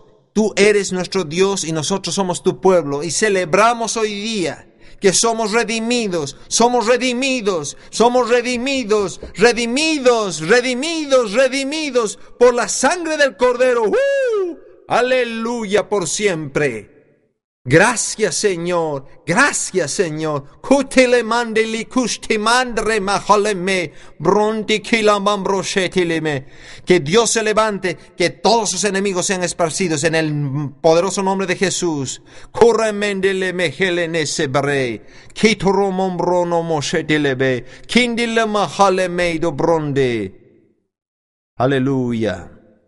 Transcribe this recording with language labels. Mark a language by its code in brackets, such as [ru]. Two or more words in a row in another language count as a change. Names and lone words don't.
[es] Tú eres nuestro Dios y nosotros somos tu pueblo, y celebramos hoy día que somos redimidos, somos redimidos, somos redimidos, redimidos, redimidos, redimidos por la sangre del Cordero. Aleluya por siempre. Gracias, Señor. Gracias, Señor. Kutele mandeli kushti mandre mahaleme. Bronti kilamambroshetileme. Que Dios se levante, que todos sus enemigos sean esparcidos en el poderoso nombre de Jesús. Kuremendele mehelenese brei. Kitoromambrono moshetilebe. Kindile mahaleme do bronde. Aleluya.